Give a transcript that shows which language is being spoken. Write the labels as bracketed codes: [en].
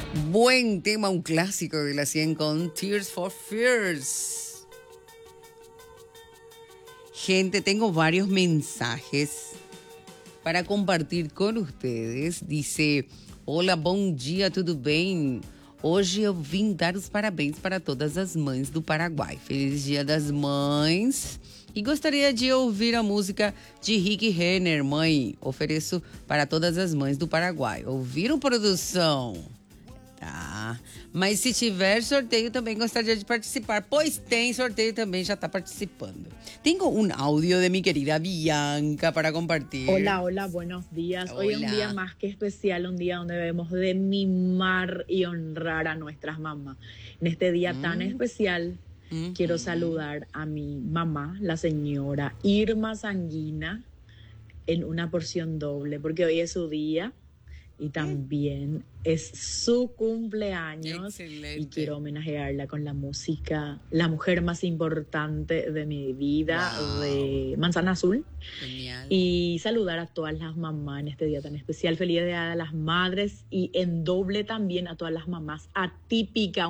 [es] buen tema, un clásico de la 100 con Tears for Fears. Gente, tengo varios mensajes para compartir con ustedes. Dice, hola, [pt] bom dia, tudo bem? Hoje eu vim dar os parabéns para todas as mães do Paraguai. Feliz Dia das Mães. E gostaria de ouvir a música de Rick Renner, mãe. Ofereço para todas as mães do Paraguai. Ouviram, produção? Tá. Mas se tiver sorteio, também gostaria de participar. Pois tem sorteio também, já está participando. Tenho um áudio de minha querida Bianca para compartilhar. Olá, olá, [es] buenos dias. [pt] Hoje é um dia mais que especial, um dia onde devemos de mimar e honrar a nossas mamás. Neste dia tão especial, quero saludar a minha mamá, a senhora Irma Sanguina, em uma porção doble, porque hoje é seu dia. [es] Y también es su cumpleaños. Excelente. Y quiero homenajearla con la música, la mujer más importante de mi vida, de Manzana Azul. Genial. Y saludar a todas las mamás en este día tan especial. Feliz Día de las Madres y en doble también a todas las mamás atípicas.